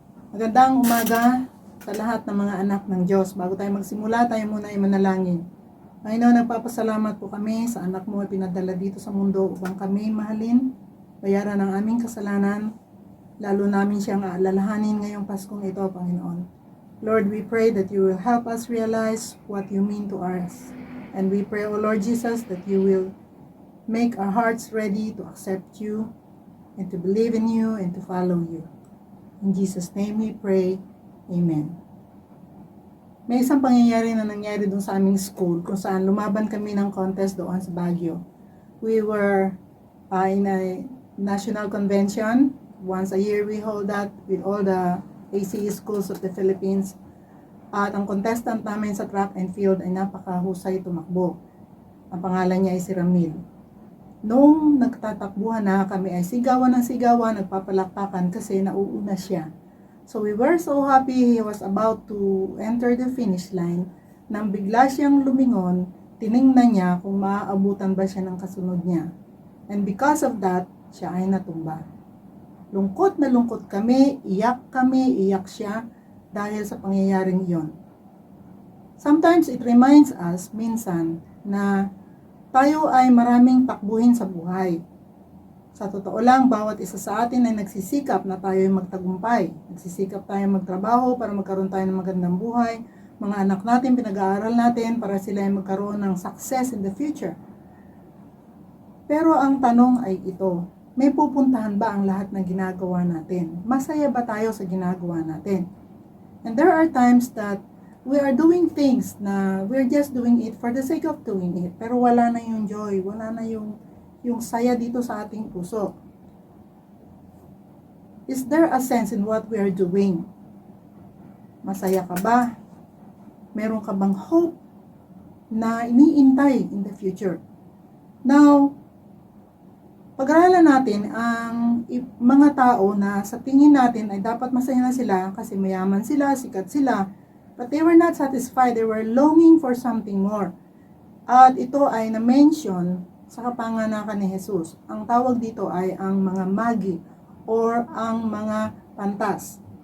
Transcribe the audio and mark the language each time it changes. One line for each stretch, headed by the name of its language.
Filipino: Magandang umaga sa lahat ng mga anak ng Diyos. Bago tayo magsimula, tayo muna ay manalangin. Panginoon, nagpapasalamat po kami sa anak mo ay pinadala dito sa mundo upang kami mahalin, bayaran ang aming kasalanan, lalo namin siyang aalalahanin ngayong Paskong ito, Panginoon.
English: Lord, we pray that you will help us realize what you mean to us. And we pray, O Lord Jesus, that you will make our hearts ready to accept you and to believe in you and to follow you. In Jesus' name we pray. Amen.
Filipino: May isang pangyayari na nangyari doon sa aming school kung saan lumaban kami ng contest doon sa Baguio.
English: We were in a national convention. Once a year we hold that with all the ACE schools of the Philippines.
Filipino: At ang contestant namin sa track and field ay napakahusay tumakbo. Ang pangalan niya ay si Ramil. Noong nagtatakbuhan na, kami ay sigawan ng sigawan, nagpapalakpakan kasi nauuna siya.
English: So we were so happy he was about to enter the finish line.
Filipino: Nang bigla siyang lumingon, tiningnan niya kung maaabutan ba siya ng kasunod niya.
English: And because of that,
Filipino: siya ay natumba. Lungkot na lungkot kami, iyak siya dahil sa pangyayaring iyon.
English: Sometimes it reminds us
Filipino: minsan na tayo ay maraming takbuhin sa buhay. Sa totoo lang, bawat isa sa atin ay nagsisikap na tayo ay magtagumpay. Nagsisikap tayo magtrabaho para magkaroon tayo ng magandang buhay. Mga anak natin, pinag-aaral natin para sila ay magkaroon ng
English: success in the future.
Filipino: Pero ang tanong ay ito, may pupuntahan ba ang lahat ng ginagawa natin? Masaya ba tayo sa ginagawa natin?
English: And there are times that we are doing things na we're just doing it for the sake of doing it.
Filipino: Pero wala na yung joy, wala na yung saya dito sa ating puso.
English: Is there a sense in what we are doing?
Filipino: Masaya ka ba? Meron ka bang hope na iniintay
English: in the future?
Filipino: Now, pag-aralan natin ang mga tao na sa tingin natin ay dapat masaya na sila kasi mayaman sila, sikat sila.
English: But they were not satisfied. They were longing for something more.
Filipino: At ito ay na-mention sa kapanganakan ni Jesus. Ang tawag dito ay ang mga magi or ang mga pantas.